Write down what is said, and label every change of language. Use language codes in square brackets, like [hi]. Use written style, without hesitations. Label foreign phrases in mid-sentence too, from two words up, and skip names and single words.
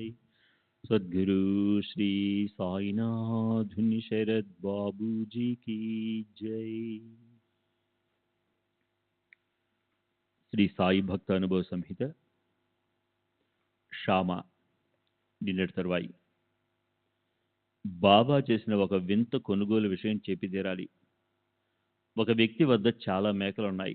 [hi] सद्गुरु श्री साईनाथ शरद बाबू जी की जय। [te] శ్రీ సాయి భక్త అనుభవ సంహిత షామ నిన్నటి తరువాయి బాబా చేసిన ఒక వింత కొనుగోలు విషయం చెప్పి తీరాలి. ఒక వ్యక్తి వద్ద చాలా మేకలున్నాయి.